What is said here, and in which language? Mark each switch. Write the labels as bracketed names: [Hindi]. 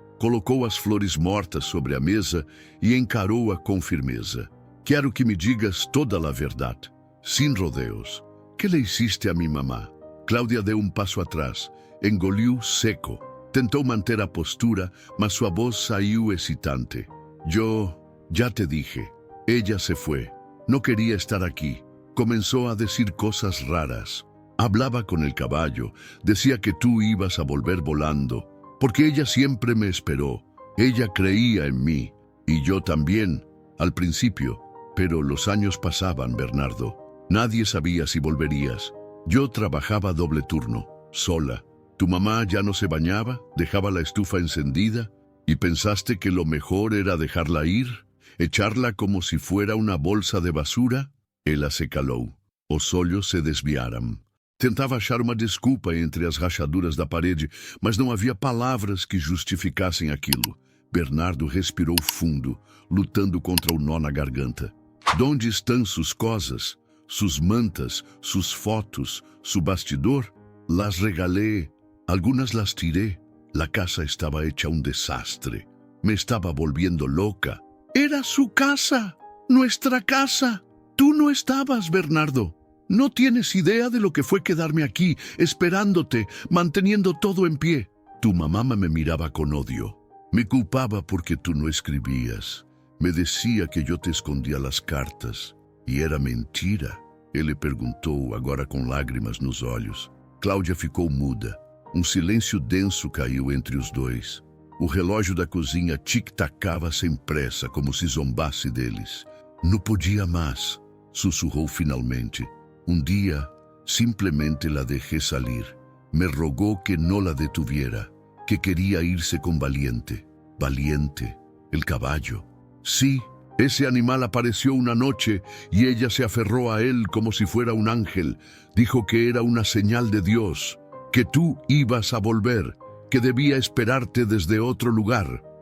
[Portuguese] Colocou as flores mortas sobre a mesa e encarou-a com firmeza. Quero que me digas toda a verdade, sem rodeos. [Spanish] Que le hiciste a mi mamá? [Portuguese] Cláudia deu passo atrás, engoliu seco. Tentou manter a postura, mas sua voz saiu hesitante. [Spanish] Yo ya te dije. Ella se fue. No quería estar aquí. Comenzó a decir cosas raras. Hablaba con el caballo. Decía que tú ibas a volver volando. Porque ella siempre me esperó. Ella creía en mí. Y yo también, al principio. Pero los años pasaban, Bernardo. Nadie sabía si volverías. Yo trabajaba doble turno, sola. Tu mamá ya no se bañaba, dejaba la estufa encendida. ¿Y pensaste que lo mejor era dejarla ir? ¿Echarla como si fuera una bolsa de basura? [Portuguese] Ela se calou. Os olhos se desviaram. Tentava achar uma desculpa entre as rachaduras da parede, mas não havia palavras que justificassem aquilo. Bernardo respirou fundo, lutando contra o nó na garganta. [Spanish] Donde estão sus cosas? Sus mantas, sus fotos, su bastidor? Las regalé, algunas las tiré. La casa estaba hecha un desastre. Me estaba volviendo loca. Era su casa, nuestra casa. Tú no estabas, Bernardo. No tienes idea de lo que fue quedarme aquí, esperándote, manteniendo todo en pie. Tu mamá me miraba con odio. Me culpaba porque tú no escribías. Me decía que yo te escondía las cartas. [Portuguese] E era mentira? Ele perguntou, agora com lágrimas nos olhos. Cláudia ficou muda. Um silêncio denso caiu entre os dois. O relógio da cozinha tic-tacava sem pressa, como se zombasse deles. Não podia mais, sussurrou finalmente. Um dia, simplesmente [Spanish] la dejé salir. Me rogó que no la detuviera, que quería irse con Valiente. Valiente, el caballo. Sí, ese animal apareció una noche y ella se aferró a él como si fuera un ángel. Dijo que era una señal de Dios, que tú ibas a volver, que debía esperarte desde otro lugar.